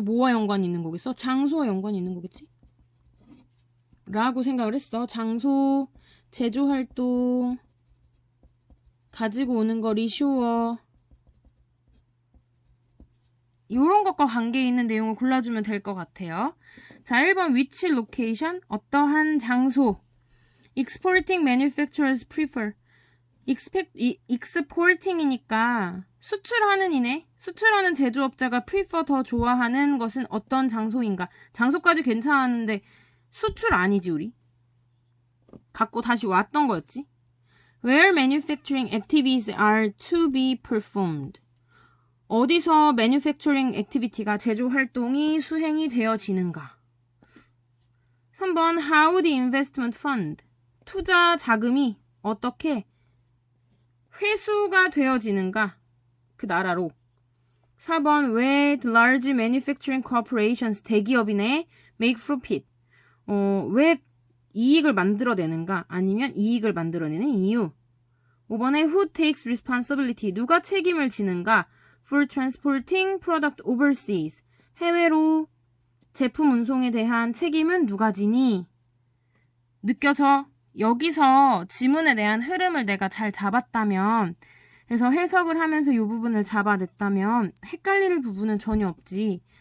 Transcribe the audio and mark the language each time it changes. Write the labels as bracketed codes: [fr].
[ko] 뭐와 연관이 있는 거겠어? 장소와 연관이 있는 거겠지? 라고 생각을 했어. 장소, 제조활동, 가지고 오는 거, 리쇼어. 요런 것과 관계 있는 내용을 골라주면 될 것 같아요. 자, 1번 [en] which location? [ko] 어떠한 장소. [en] Exporting manufacturers prefer. [ko] exporting이니까 수출하는 이네. 수출하는 제조업자가 prefer 더 좋아하는 것은 어떤 장소인가. 장소까지 괜찮았는데 수출 아니지 우리. 갖고 다시 왔던 거였지. [en] Where manufacturing activities are to be performed. [ko] 어디서 [en] manufacturing activity [ko] 가 제조 활동이 수행이 되어지는가. [en] 3번 how the investment fund. [ko] 투자 자금이 어떻게 회수가 되어지는가? 그 나라로. [en] 4번 왜 the large manufacturing corporations 대기업이네 make profit. [ko] 왜 이익을 만들어내는가? 아니면 이익을 만들어내는 이유. [en] 5번에 who takes responsibility. [ko] 누가 책임을 지는가? [en] for transporting product overseas. [ko] 해외로 제품 운송에 대한 책임은 누가 지니? 느껴져? 여기서 지문에 대한 흐름을 내가 잘 잡았다면, 그래서 해석을 하면서 이 부분을 잡아냈다면 헷갈릴 부분은 전혀 없지.